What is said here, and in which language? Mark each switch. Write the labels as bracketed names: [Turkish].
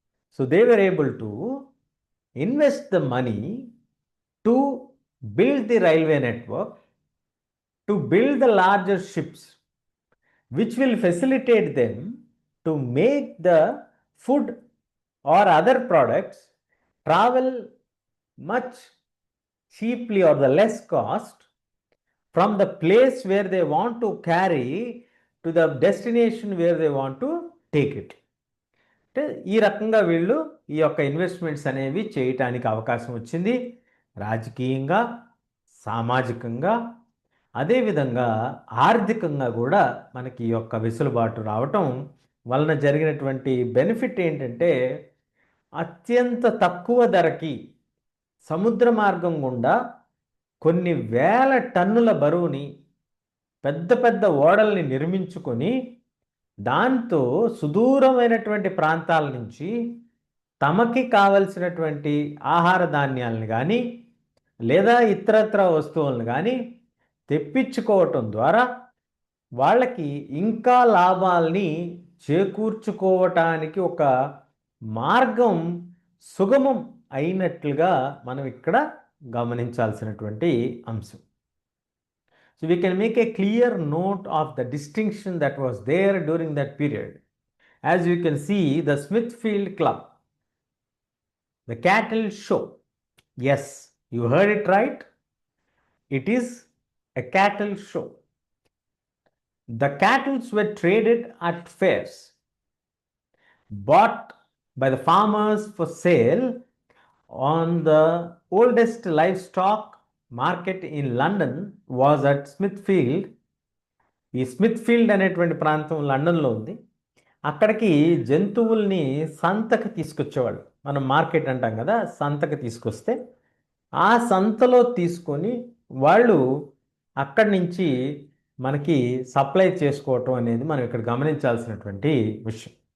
[English] So they were able to invest the money to build the railway network, to build the larger ships, which will facilitate them to make the food or other products travel much cheaply or the less cost from the place where they want to carry to the destination where they want to take it. [Telugu] అంటే ఈ రకంగా వీళ్ళు ఈ యొక్క investments అనేవి చేయటానికి అవకాశం వచ్చింది. రాజకీయంగా, సామాజికంగా, అదేవిధంగా ఆర్థికంగా కూడా మనకి ఈ యొక్క వెసులుబాటు రావటం వలన జరిగినటువంటి బెనిఫిట్ ఏంటంటే, అత్యంత తక్కువ ధరకి సముద్ర మార్గం గుండా కొన్ని వేల టన్నుల బరువుని పెద్ద పెద్ద ఓడల్ని నిర్మించుకొని దాంతో సుదూరమైనటువంటి ప్రాంతాల నుంచి తమకి కావలసినటువంటి ఆహార ధాన్యాలను కానీ లేదా ఇతరత్ర వస్తువులను కానీ తెప్పించుకోవటం ద్వారా వాళ్ళకి ఇంకా లాభాల్ని చేకూర్చుకోవటానికి ఒక మార్గం సుగమం అయినట్లుగా మనం ఇక్కడ గమనించాల్సినటువంటి అంశం. [English] So we can make a clear note of the distinction that was there during that period. As you can see, the Smithfield Club, the cattle show. Yes, you heard it right. It is a cattle show. The cattle were traded at fairs, bought by the farmers for sale on the oldest livestock market in London was at Smithfield. [Telugu] ఈ స్మిత్ఫీల్డ్ అనేటువంటి ప్రాంతం లండన్లో ఉంది. అక్కడికి జంతువుల్ని సంతకి తీసుకొచ్చేవాళ్ళు. మనం market అంటాం కదా, సంతకి తీసుకొస్తే ఆ సంతలో తీసుకొని వాళ్ళు అక్కడి నుంచి మనకి సప్లై చేసుకోవటం అనేది మనం ఇక్కడ గమనించాల్సినటువంటి విషయం.